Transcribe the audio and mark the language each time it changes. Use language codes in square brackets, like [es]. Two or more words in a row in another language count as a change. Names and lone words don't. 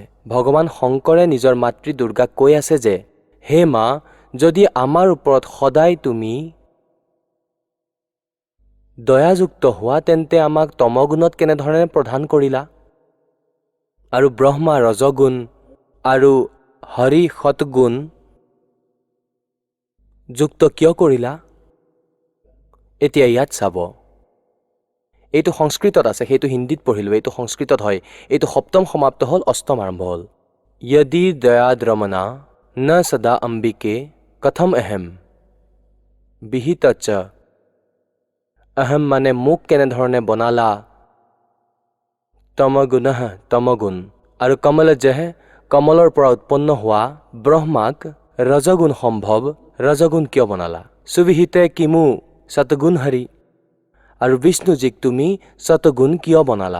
[as] ভগৱান শংকৰে নিজৰ মাতৃ দুৰ্গাক কৈ আছে যে, হে মা, যদি আমাৰ ওপৰত সদায় তুমি দয়াযুক্ত হোৱা তেন্তে আমাক তমগুণত কেনেধৰণে প্ৰদান কৰিলা আৰু ব্ৰহ্মা ৰজগুণ আৰু হৰি সৎগুণ যুক্ত কিয় কৰিলা? এতিয়া ইয়াত চাব, এইটো সংস্কৃতত আছে, সেইটো হিন্দীত পঢ়িলোঁ, এইটো সংস্কৃতত হয়। এইটো সপ্তম সমাপ্ত হ'ল, অষ্টম আৰম্ভ হ'ল। [sa] यदि दयाद्रमना न सदा अम्बिके कथम अहम विहितच। [as] अहम মানে মোক কেনেধৰণে বনালা, তমগুণঃ তমগুণ, আৰু কমলজঃ কমলৰ পৰা উৎপন্ন হোৱা ব্ৰহ্মাক ৰজগুণ সম্ভৱ, ৰজগুণ কিয় বনালা? [sa] सुविहिते किमु सतगुण हरि, [as] আৰু বিষ্ণুজীক তুমি সতগুণ কিয় বনালা?